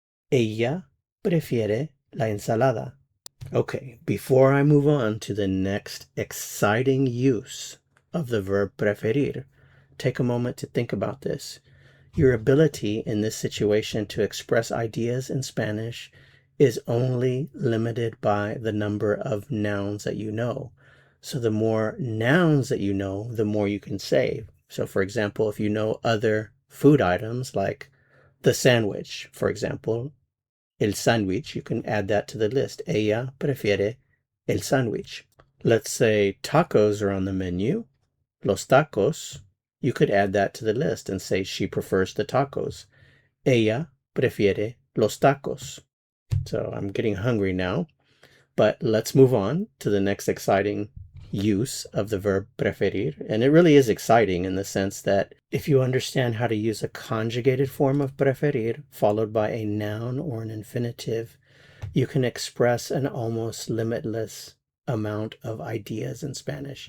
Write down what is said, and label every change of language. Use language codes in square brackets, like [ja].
[es] Ella prefiere la ensalada. [en] Okay, before I move on to the next exciting use of the verb preferir, take a moment to think about this. Your ability in this situation to express ideas in Spanish is only limited by the number of nouns that you know. So the more nouns that you know, the more you can say. So for example, if you know other food items like the sandwich, for example, el sándwich, you can add that to the list. [es] Ella prefiere el sándwich. [en] Let's say tacos are on the menu. Los tacos, you could add that to the list and say she prefers the tacos. [es] Ella prefiere los tacos. [en] So I'm getting hungry now, but let's move on to the next exciting use of the verb preferir. And it really is exciting in the sense that if you understand how to use a conjugated form of preferir followed by a noun or an infinitive, you can express an almost limitless amount of ideas in Spanish.